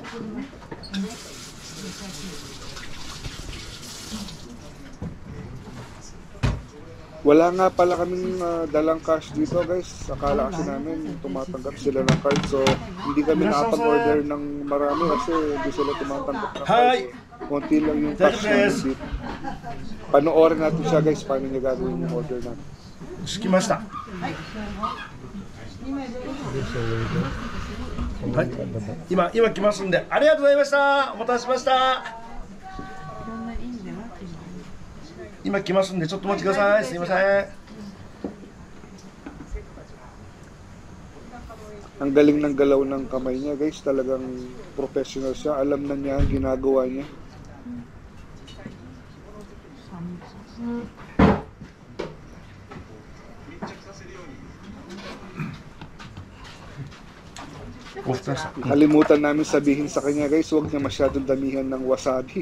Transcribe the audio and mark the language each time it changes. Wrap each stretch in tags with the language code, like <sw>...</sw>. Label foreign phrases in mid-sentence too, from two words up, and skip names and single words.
<tl>Wala nga pala kaming dalang cash dito guys. Akala kasi namin tumatanggap sila ng card. So hindi kami nakapag-order ng marami kasi hindi sila tumatanggap ng card. Konti lang yung cash namin dito. Panoorin natin siya guys paano niya gagawin yung order natin.</tl> <ja>着きました。はい、今来ますんで、ありがとうございました。お待たせしました。今来ますんで、ちょっとお待ちください。すいません。</ja> <tl>Ang galing ng galaw ng kamay niya guys, talagang professional siya. Alam na niya ang ginagawa niya. Nakalimutan namin sabihin sa kanya guys, huwag niya masyadong damihan ng wasabi.</tl>